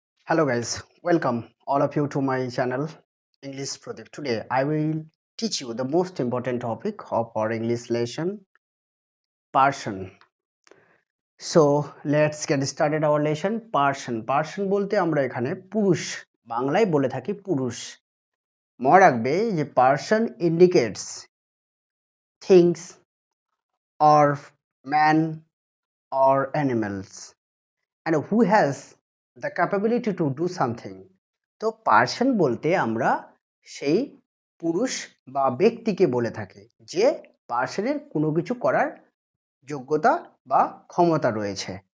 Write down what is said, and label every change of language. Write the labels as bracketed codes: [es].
[en] Hello guys, welcome all of you to my channel English Pradip. Today I will teach you the most important topic of our English lesson, person. So let's get started our lesson. [bn] Person বলতে আমরা এখানে পুরুষ বাংলায় বলে থাকি পুরুষ। মনে রাখবে যে [en] person indicates things or man or animals and who has the capability to do something. [bn] তো পার্সন বলতে আমরা সেই পুরুষ বা ব্যক্তিকে বলে থাকি যে পার্সনের কোনো কিছু করার যোগ্যতা বা ক্ষমতা রয়েছে।